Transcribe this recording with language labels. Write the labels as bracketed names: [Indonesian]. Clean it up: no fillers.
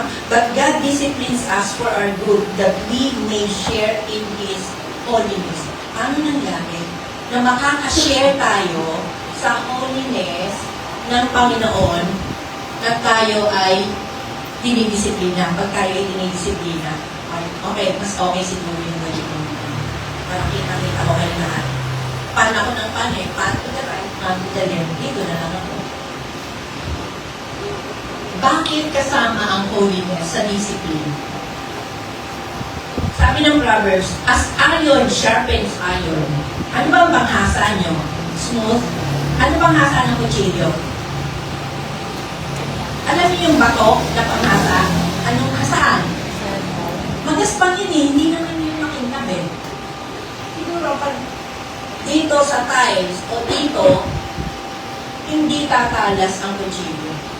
[English] But God disciplines us for our good, that we may share in His holiness. [Filipino] Paano nangyari? Na makakashare tayo sa holiness ng Panginoon na tayo ay dinidisiplina. Pag tayo ay dinidisiplina. Okay, mas okay siguro yung ganito. Para kita-kita ko kayo lahat. Pan ako ng pan eh. [English] Pan to the right, pan to the left. [Filipino] Dito na lang ako. Bakit kasama ang holiness sa discipline? Sabi ng Proverbs, [English] as iron sharpens iron. [Filipino] Ano ba ang panghasa nyo? Smooth? Ano bang hasa ng kutsilyo? Alam niyo yung bato na panghasa? Anong hasaan? Magaspang yun eh. Hindi naman yun makintab eh. Siguro pag dito sa tiles o dito, hindi tatalas ang kutsilyo.